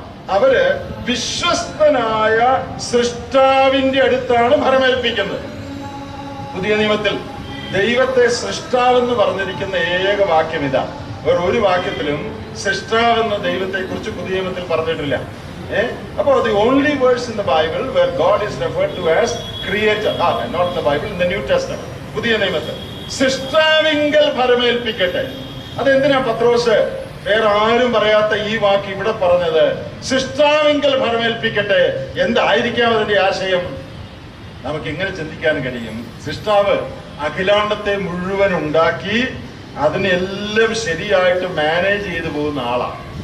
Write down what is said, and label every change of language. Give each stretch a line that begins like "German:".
Malayalam: അവര് വിശ്വസ്തനായ സൃഷ്ടാവിന്റെ അടുത്താണ് ഭരമേൽപ്പിക്കുന്നത്. പുതിയ നിയമത്തിൽ ദൈവത്തെ സൃഷ്ടാവെന്ന് പറഞ്ഞിരിക്കുന്ന ഏക വാക്യം ഇതാ. വേറെ ഒരു വാക്യത്തിലും സൃഷ്ടാവെന്ന് ദൈവത്തെ കുറിച്ച് പുതിയ നിയമത്തിൽ പറഞ്ഞിട്ടില്ല. അപ്പോൾ
English: the only verse in the Bible where God is referred to as creator, not in the Bible, in the New Testament,
Malayalam: പുതിയ നിയമത്തിൽ സൃഷ്ടാവിങ്കൽ ഭരമേൽപ്പിക്കട്ടെ. അതെന്തിനാ പത്രോസ് വേറെ ആരും പറയാത്ത ഈ വാക്ക് ഇവിടെ പറഞ്ഞത്? സൃഷ്ടാവിങ്കൽ ഭരമേൽപ്പിക്കട്ടെ. എന്തായിരിക്കാം അതിന്റെ ആശയം? നമുക്ക് എങ്ങനെ ചിന്തിക്കാൻ കഴിയും? സൃഷ്ടാവ് അഖിലാണ്ടത്തെ മുഴുവൻ ഉണ്ടാക്കി അതിനെല്ലാം ശരിയായിട്ട് മാനേജ് ചെയ്തു പോകുന്ന ആളാണ്.